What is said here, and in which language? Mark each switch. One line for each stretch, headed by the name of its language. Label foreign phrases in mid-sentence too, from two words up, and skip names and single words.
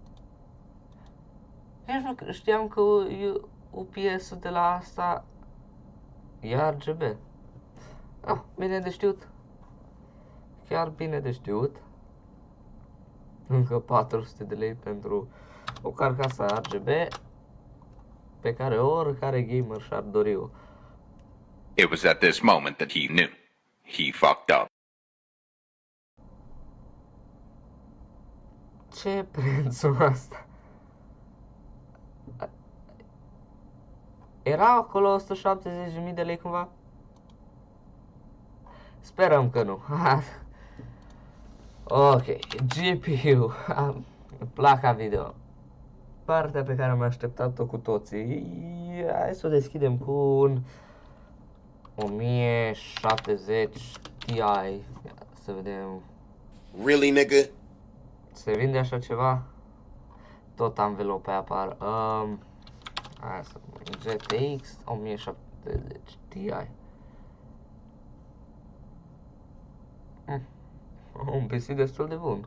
Romanian: Nici nu știam că UPS-ul de la asta e RGB. Bine de știut. Chiar bine de știut. Încă 400 de lei pentru o carcasă RGB pe care oricare gamer și-ar dori-o.
English: It was at this moment that he knew. He fucked up.
Romanian: Ce e prețul ăsta? Era acolo 170.000 de lei cumva? Sperăm că nu. Ok, GPU, placa video. Partea pe care am așteptat-o cu toții. Hai să o deschidem cu un 1070 Ti. Să vedem.
English: Really, nigga?
Romanian: Se vinde așa ceva? Tot anvelope apar. Hai să GTX 1070 Ti. Un PC destul de bun.